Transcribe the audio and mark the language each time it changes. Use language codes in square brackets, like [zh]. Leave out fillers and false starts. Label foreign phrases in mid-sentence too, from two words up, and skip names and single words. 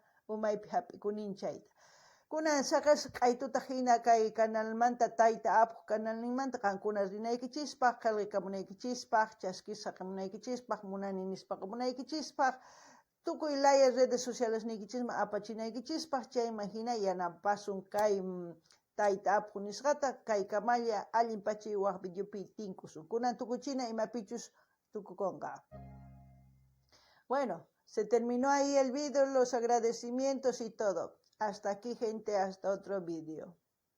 [qu] umaypi hap'ikunin chayta kunan saqas q'aytuta hina kay kanalmanta Taita Apu kanalninmanta qankuna rinaykichispaq qillqikamunaykichispaq chaskisaqamunaykichispaq munani nispaqa munaykichispaq tukuy laya [es] redes sociales [qu] niykichisma apachinaykichispaq chayma hina yanapasun kay Taita Apu nisqata kay kamalla allinpachi waq videopi tinkusun kunan tukuchina imapichus tukukonqa. [es] Bueno, se terminó ahí el video, los agradecimientos y todo. Hasta aquí, gente, hasta otro vídeo.